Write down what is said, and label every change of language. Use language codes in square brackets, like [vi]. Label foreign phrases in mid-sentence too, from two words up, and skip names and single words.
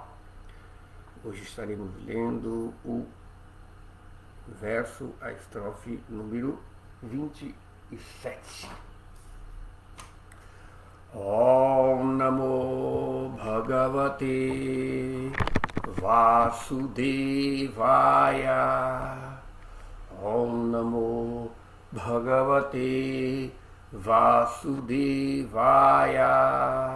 [pt] Hoje estaremos lendo o verso, a estrofe número 27. [sa] ॐ नमो भगवते वासुदेवाय. ॐ नमो भगवते वासुदेवाय.